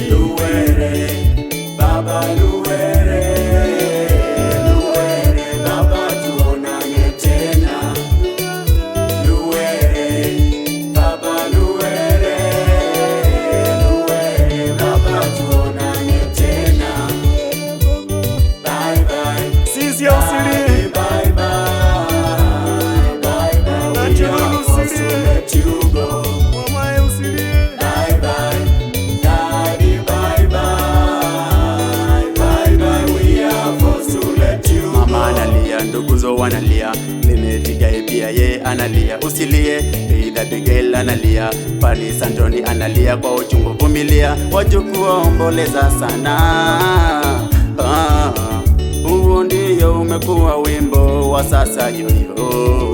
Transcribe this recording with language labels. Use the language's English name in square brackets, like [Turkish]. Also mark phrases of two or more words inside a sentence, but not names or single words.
[Swahili] Luwere, Baba Luwere, Luwere, Baba tuonane tena. Luwere, Baba Luwere, Luwere, Baba tuonane tena. [English] Bye bye, [Swahili] sisi usilie, [English] bye bye, bye bye, we are forced to let you go. [Swahili] mama usilie. [English] Bye bye, Daddy, bye bye, bye bye, we are forced to let you go. [Swahili] Mama analia, nduguzo wanalia, Limetigae pia ye analia. Usilie, [English] Baby girl [Swahili] analia, Paris Antoni analia kwa uchungu, vumilia, wajukuu waomboleza sana. Huo ndio umekuwa wimbo wa sasa yoyo.